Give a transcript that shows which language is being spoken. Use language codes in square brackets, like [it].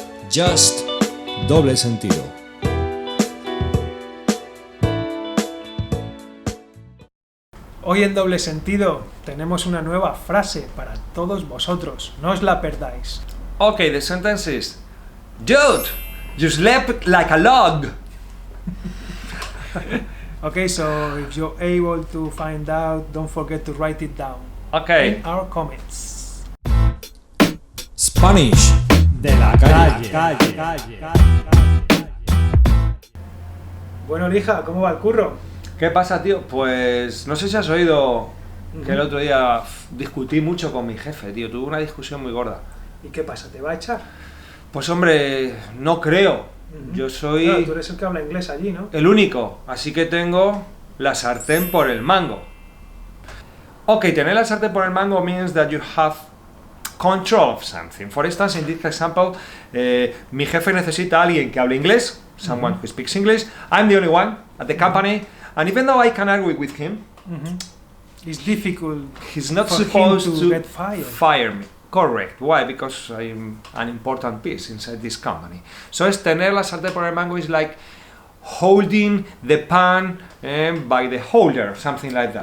[es] Just, doble sentido. Hoy en doble sentido tenemos una nueva frase para todos vosotros. No os la perdáis. [en] Okay, the sentence is, dude, you slept like a log. Okay, so if you're able to find out, don't forget to write it down Okay. in our comments. [es] Spanish. De la calle. Bueno, Lija, ¿cómo va el curro? ¿Qué pasa, tío? Pues no sé si has oído que el otro día discutí mucho con mi jefe, tío. Tuve una discusión muy gorda. ¿Y qué pasa? ¿Te va a echar? Pues hombre, no creo. Yo soy Claro, tú eres el que habla inglés allí, ¿no? el único, así que tengo la sartén por el mango. [en] Ok, [es] tener la sartén por el mango [en] means that you have control of something. For instance, in this example, [es] mi jefe necesita a alguien que hable inglés, [en] someone who speaks English. I'm the only one at the company, and even though I can argue with him, It's difficult he's not for him supposed to to get fired. fire me. Correct. Why? Because I'm an important piece inside this company. So [es] es tener la sartén por el mango [en] is like holding the pan by the holder, something like that,